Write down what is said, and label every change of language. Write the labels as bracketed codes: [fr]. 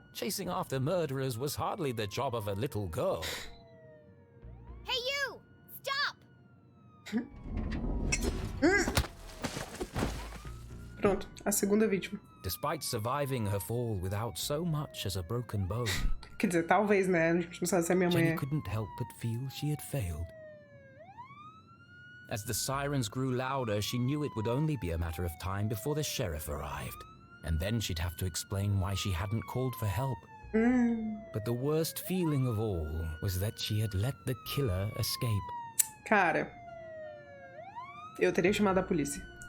[en] Chasing after murderers was hardly the job of a little girl. Hey you! Stop! [pt] Pronto, a segunda vítima. [en] Despite surviving her fall without so much as a broken bone, [pt] Quer dizer, talvez, né? A gente não sabe se a minha mãe [en] Jenny [pt] é. [en] couldn't help but feel she had failed. As the sirens grew louder, she knew it would only be a matter of time before the sheriff arrived. And then she'd have to explain why she hadn't called for help. But the worst feeling of all was that she had let the killer escape. [pt] Cara, eu teria chamado a polícia.